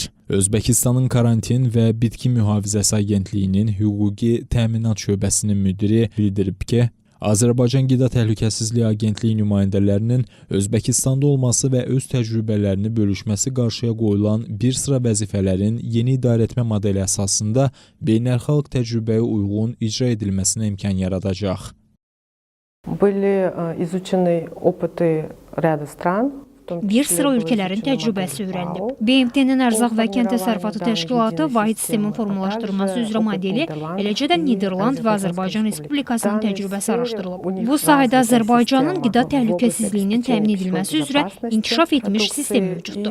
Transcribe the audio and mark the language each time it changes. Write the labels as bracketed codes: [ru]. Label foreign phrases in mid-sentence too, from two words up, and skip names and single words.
[az] Özbəkistanın Karantin və Bitki Mühafizəsi Agentliyinin Hüquqi Təminat Şöbəsinin müdiri bildirib ki, Azərbaycan Qida Təhlükəsizliyi Agentliyi nümayəndələrinin Özbəkistanda olması və öz təcrübələrini bölüşməsi qarşıya qoyulan bir sıra vəzifələrin yeni idarəetmə modeli əsasında beynəlxalq təcrübəyə uyğun icra edilməsinə imkan yaradacaq. [ru] Были изучены опыты ряда стран. [az] Bir sıra ölkələrin təcrübəsi öyrənilib. BMT-nin Ərzaq və Kənd Təsərrüfatı Təşkilatı vahid sistemin formalaşdırılması üzrə modeli, eləcə də Niderland və Azərbaycan Respublikasının təcrübəsi araşdırılıb. Bu sahədə Azərbaycanın qida təhlükəsizliyinin təmin edilməsi üzrə inkişaf etmiş sistem mövcuddur.